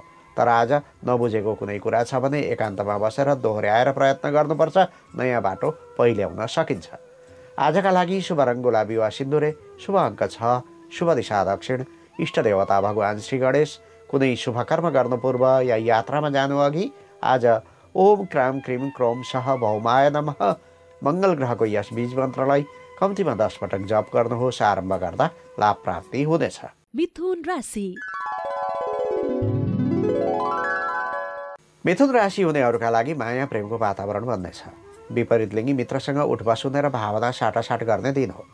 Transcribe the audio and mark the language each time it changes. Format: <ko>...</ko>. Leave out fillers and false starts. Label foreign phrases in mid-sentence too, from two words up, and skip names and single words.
<ne>तर आज नबुझेको कुनै कुरा छ भने एकान्तमा बसेर दोहोऱ्याएर प्रयत्न गर्नुपर्छ, नयाँ बाटो पहिल्याउन सकिन्छ। आजका लागि शुभ रङ गुलाबी वा सिन्दुरे, शुभ अङ्क 6, शुभ दिशा दक्षिण, इष्ट देवता भगवान श्री गणेश। कुनै शुभ कर्म गर्नु पूर्व या यात्रामा जानु अघि आज</ne> <sa>ओम क्राम क्रिम क्रोम सह भौमाय नमः</sa> <ne>मङ्गल ग्रहको यस बीज मन्त्रलाई कम्तीमा 10 पटक जप गर्नुहोस्। आरम्भ गर्दा लाभ प्राप्ति हुनेछ। मिथुन राशि। मिथुन राशि हुनेहरूका लागि माया प्रेमको वातावरण बन्नेछ। विपरीत लिङ्गी मित्रसँग उठबस हुने र भावना साटासाट गर्ने दिन हो।</ne>